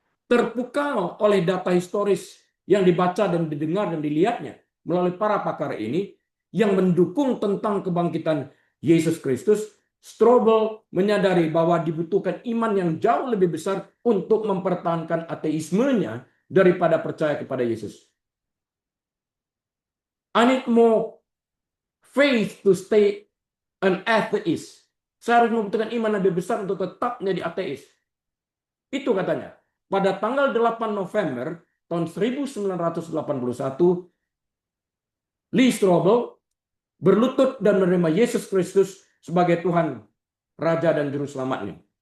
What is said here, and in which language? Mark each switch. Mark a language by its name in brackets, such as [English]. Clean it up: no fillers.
[Indonesian] Terpukau oleh data historis yang dibaca dan didengar dan dilihatnya melalui para pakar ini yang mendukung tentang kebangkitan Yesus Kristus, Strobel menyadari bahwa dibutuhkan iman yang jauh lebih besar untuk mempertahankan ateismenya daripada percaya kepada Yesus. [English] I need more faith to stay an atheist. [Indonesian] Saya harus membutuhkan iman lebih besar untuk tetap menjadi ateis. Itu katanya. Pada tanggal 8 November tahun 1981, Lee Strobel berlutut dan menerima Yesus Kristus sebagai Tuhan, Raja dan Juru Selamatnya.